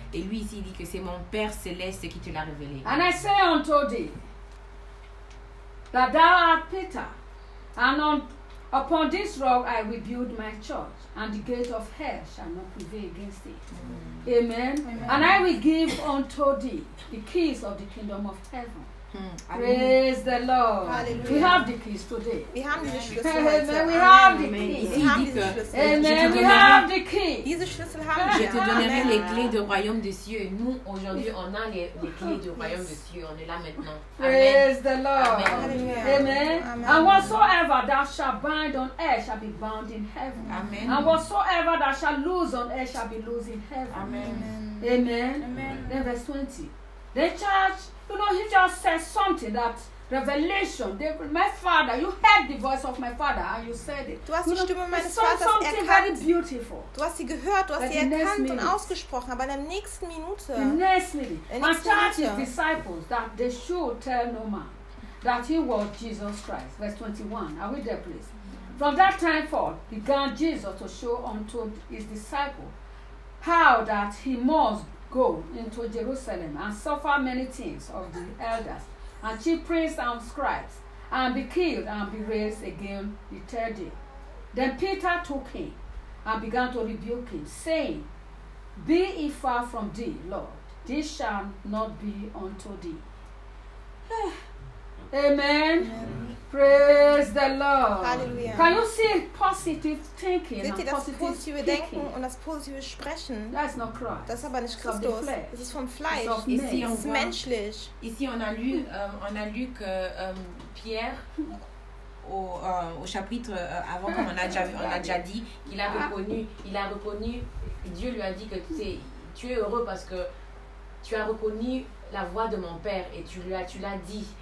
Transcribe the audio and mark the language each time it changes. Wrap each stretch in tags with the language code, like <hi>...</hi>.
<fr>Et lui ici dit que c'est mon Père céleste qui te l'a révélé.</fr> <en>And I say unto thee, that thou art Peter, and on, Upon this rock I rebuild my church, and the gate of hell shall not prevail against it. Amen. Amen. And I will give unto thee the keys of the kingdom of heaven. Praise the Lord. Hallelujah. We have the keys today. We have the Schlüssel. Amen. We have the keys. We have the Schlüssel. Amen. We have the keys. He's the Schlüssel. Hallelujah.</en> <fr>Je te donnerai les clés du royaume des cieux. Et nous, aujourd'hui, on a les clés du royaume des cieux. On est là maintenant.</fr> <en>Praise the Lord. Amen. Amen. And whatsoever thou shalt bind on earth shall be bound in heaven. Amen. And whatsoever thou shalt lose on earth shall be loosed in heaven. Amen. Amen. Amen. Then verse 20. They charge, you know, he just said something, that revelation. They, my father, you heard the voice of my father and you said it.</en> <de>Du hast</de> <en>you</en> <de>die Stimme meines Vaters</de> <en>something Very beautiful.</en> <de>Du hast sie gehört, du hast sie erkannt minute, und ausgesprochen, aber in der nächsten Minute.</de> <en>And charge his disciples that they should tell no man that he was Jesus Christ. Verse 21, are we there, please? From that time forth, began Jesus to show unto his disciples how that he must go into Jerusalem and suffer many things of the elders and chief priests and scribes, and be killed and be raised again the third day. Then Peter took him and began to rebuke him, saying, be it far from thee, Lord, this shall not be unto thee. Amen. Amen. Praise the Lord. Hallelujah. Can you see positive thinking?</en> <de>Seht ihr das positive Denken und das positive Sprechen?</de> <en>That's not Christ.</en> <de>Das ist aber nicht Christus. Das ist vom Fleisch. Ist es menschlich?</de> <fr>Ici on a lu que Pierre au chapitre avant, comme on a déjà dit, qu'il a reconnu, Dieu lui a dit que tu es heureux parce que tu as reconnu la voix de mon Père et tu l'as dit.</fr>